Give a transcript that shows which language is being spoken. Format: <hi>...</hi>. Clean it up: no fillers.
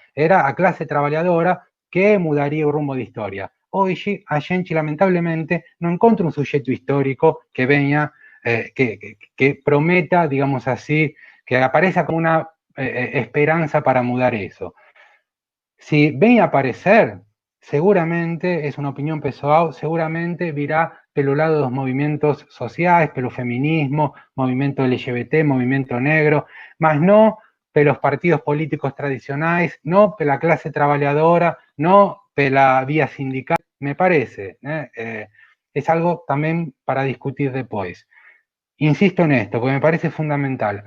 <es>Era a clase trabajadora que mudaría el rumbo de historia. Hoy, a gente, lamentablemente, no encuentra un sujeto histórico que venga, que prometa, digamos así, que aparezca como una esperanza para mudar eso. Si ven a aparecer,</es> <pt>seguramente,</pt> <es>es una opinión</es> <pt>pessoal, seguramente virá pelo lado dos movimentos sociais, pelo feminismo, movimento LGBT, movimento negro, mas no pelos partidos políticos tradicionais, no pela clase trabalhadora, no pela vía sindical,</pt> <es>me parece, es algo</es> <pt>tamén para discutir depois.</pt> <es>Insisto en esto, porque me parece fundamental.</es>